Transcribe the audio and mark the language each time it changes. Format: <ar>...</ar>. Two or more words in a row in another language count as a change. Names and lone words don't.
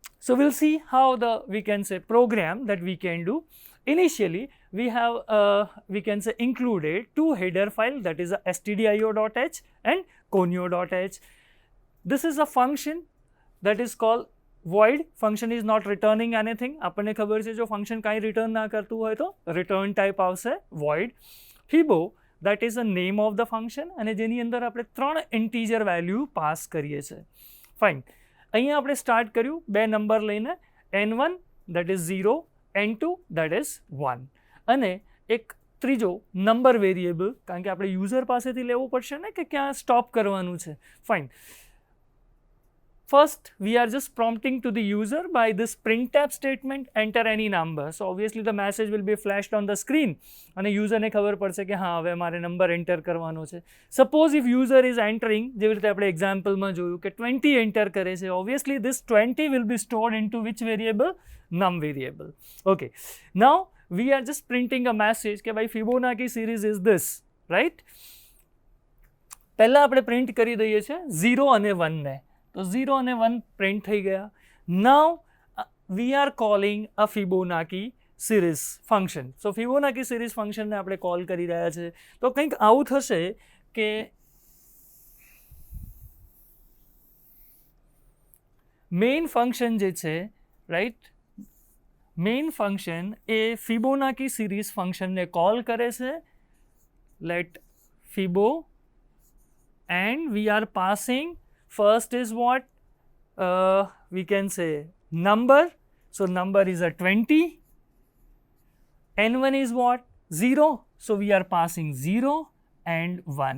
<en>So we'll see how we can say program that we can do. Initially, we have we can say included two header file, that is a stdio.h and conio.h. This is a function that is called void. Function is not returning anything.</en> <gu>આપણને ખબર છે જો function કાંઈ return ના કરતું હોય તો</gu> <en>return type</en> <gu>આવશે void.</gu> <en>Fibo, that is the name of the function</en> <gu>અને જેની અંદર આપણે 3 integer value પાસ કરીએ છીએ. ફાઇન, અહીંયા આપણે સ્ટાર્ટ કર્યું બે નંબર લઈને,</gu> <en>n1 that is 0, n2 that is 1</en> <gu>અને એક ત્રીજો</gu> <en>number variable,</en> <gu>કારણ કે આપણે યુઝર પાસેથી લેવું પડશે ને કે ક્યાં સ્ટોપ કરવાનું છે. ફાઇન,</gu> <en>first we are just prompting to the user by this printf statement, enter any number. So obviously the message will be flashed on the screen</en> <gu>અને યુઝરને ખબર પડશે કે હા હવે મારે નંબર એન્ટર કરવાનો છે.</gu> <en>suppose if user is entering,</en> <gu>જેવી રીતે આપણે એક્ઝામ્પલમાં જોયું કે 20 એન્ટર કરે છે,</gu> <en>obviously this 20 will be stored into which variable? Num variable. Okay, now we are just printing a message</en> <gu>કે ભાઈ</gu> <en>Fibonacci series is this, right?</en> <gu>પહેલા આપણે પ્રિન્ટ કરી દઈએ છીએ 0 અને 1 ને, તો 0 અને 1 પ્રિન્ટ થઈ ગયા.</gu> <en>now we are calling a Fibonacci series function. so Fibonacci series functionને</en> <gu>આપણે કોલ કરી રહ્યા છે. તો કંઈક આવું થશે કે</gu> <en>main function</en> <gu>જે છે, રાઈટ,</gu> <en>main function</en> <gu>એ</gu> <en>Fibonacci series functionને</en> <gu>કોલ કરે છે.</gu> <en>લેટ ફિબો and we are passing, first is what we can say number, so number is a 20, n1 is what? 0, so we are passing 0 and 1.</en>